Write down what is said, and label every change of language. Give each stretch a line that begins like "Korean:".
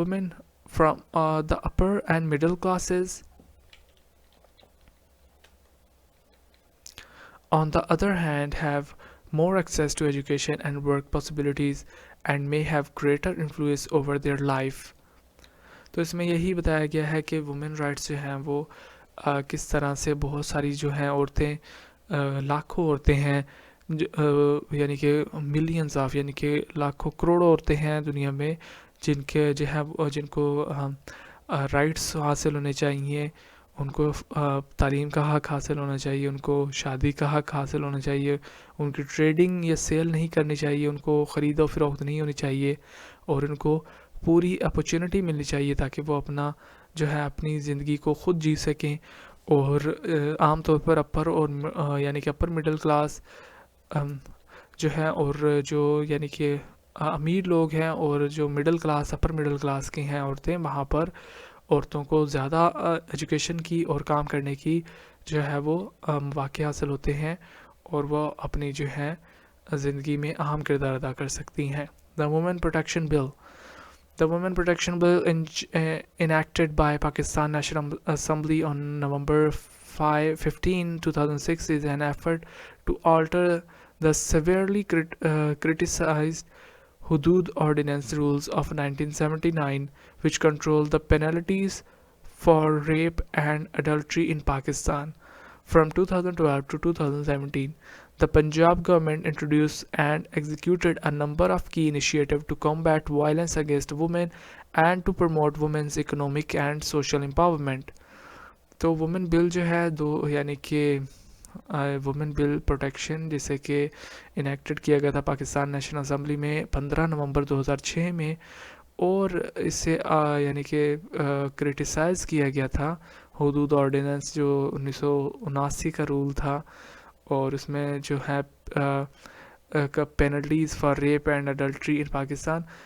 English: Women from the upper and middle classes, on the other hand, have more access to education and work possibilities and may have greater influence over their life.
Hindi: तो इसमें यही बताया गया है कि women rights जो हैं वो किस तरह से बहुत सारी जो हैं औरतें, लाखों औरतें हैं यानी कि मिलियंस ऑफ यानी कि लाखों करोड़ों औरतें हैं दुनिया में जिनके जो है जिनको राइट्स हासिल होने चाहिए, उनको तालीम का हक़ हासिल होना चाहिए, उनको शादी का हक़ हासिल होना चाहिए, उनकी ट्रेडिंग या सेल नहीं करनी चाहिए, उनको ख़रीदो फ़रोख्त नहीं होनी चाहिए और उनको पूरी अपॉर्चुनिटी मिलनी चाहिए ताकि वो अपना जो है अपनी ज़िंदगी को ख़ुद जी सकें। और आम तौर पर अपर और यानी कि अपर मिडिल क्लास जो है और जो यानी कि अमीर लोग हैं और जो middle class upper middle class की हैं औरतें, वहाँ पर औरतों को ज़्यादा एजुकेशन की और काम करने की जो है वो मौक़े हासिल होते हैं और वो अपनी जो है ज़िंदगी में अहम किरदार अदा कर सकती हैं।
English: The women protection bill. The Women Protection Bill enacted by Pakistan National Assembly on November 15, 2006 is an effort to alter the severely criticized Hudud Ordinance rules of 1979, which control the penalties for rape and adultery in Pakistan. From 2012 to 2017, the Punjab government introduced and executed a number of key initiatives to combat violence against women and to promote women's economic and social empowerment.
Hindi: तो women bill जो है दो यानी कि women bill protection जिसे कि enacted किया गया था पाकिस्तान नेशनल असम्बली में 15 नवंबर 2006 में, और इससे यानी कि क्रिटिसाइज़ किया गया था हुदूद ऑर्डिनेंस जो 1979 का रूल था, और उसमें जो है
English: Penalties for rape and adultery in Pakistan.